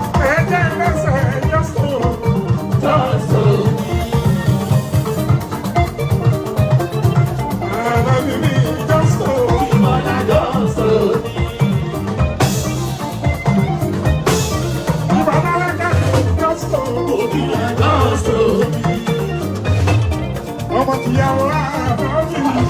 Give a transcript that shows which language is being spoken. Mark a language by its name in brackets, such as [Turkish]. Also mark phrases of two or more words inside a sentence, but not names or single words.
[Yoruba] Ẹ jẹ́ lẹ́sẹ̀, [English] just hold me. Just hold me. [Yoruba] Ẹ bá mi rí, [English] just hold me. Just hold me. Ìbàdàn, just hold me. [Yoruba] Ọmọ ti yá wa, ọmọ mi.